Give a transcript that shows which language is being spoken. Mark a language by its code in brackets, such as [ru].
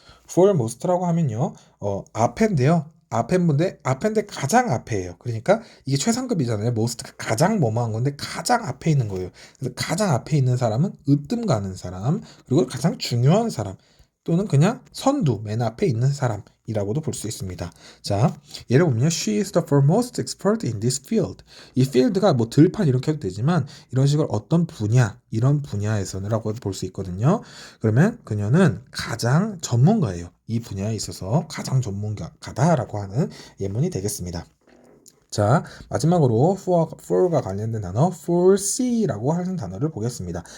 [ko] foremost라고 하면요. 앞인데요. 앞인데 가장 앞에예요. 그러니까 이게 최상급이잖아요. most 가장 뭐뭐한 건데 가장 앞에 있는 거예요. 그래서 가장 앞에 있는 사람은 으뜸 가는 사람, 그리고 가장 중요한 사람 또는 그냥 선두 맨 앞에 있는 사람이라고도 볼 수 있습니다. 자, 예를 보면요. [en] She is the foremost expert in this field. [ko] 이 field가 뭐 들판 이렇게 해도 되지만 이런 식으로 어떤 분야, 이런 분야에서는라고 볼 수 있거든요. 그러면 그녀는 가장 전문가예요. 이 분야에 있어서 가장 전문가다라고 하는 예문이 되겠습니다. 자, 마지막으로 for가 관련된 단어 foresee라고 하는 단어를 보겠습니다.